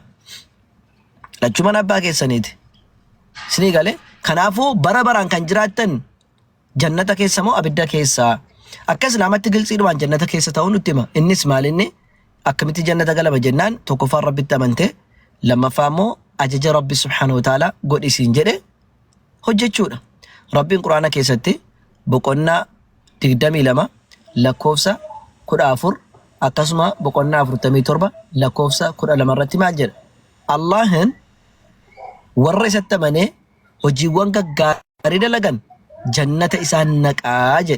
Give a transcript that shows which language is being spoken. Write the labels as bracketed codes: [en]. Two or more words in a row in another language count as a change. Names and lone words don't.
[om] Lachuu mana abbaa keessaniiti. Sinii galee kanaafuu bara baraan kan jiraattan jannata keessa moo abidda keessa? Akkas namatti gilxiidhumaan jannata keessa ta'uu nutti hima. Innis maalinni akkamitti jannata galama jennaan tokkoffaan rabbitti amantee lammaffaa immoo ajaja rabbi [ar] سبحانه وتعالى [om] godhisiin jedhe hojjechuudha. Rabbiin quraana keessatti boqonnaa 22 lakkoofsa 14 akkasuma boqonnaa 47 lakkoofsa 12 irratti maal jedha? Allahin warra isatti amanee hojiiwwan gaggaarii dalagan jannata isaan naqaa jedhe.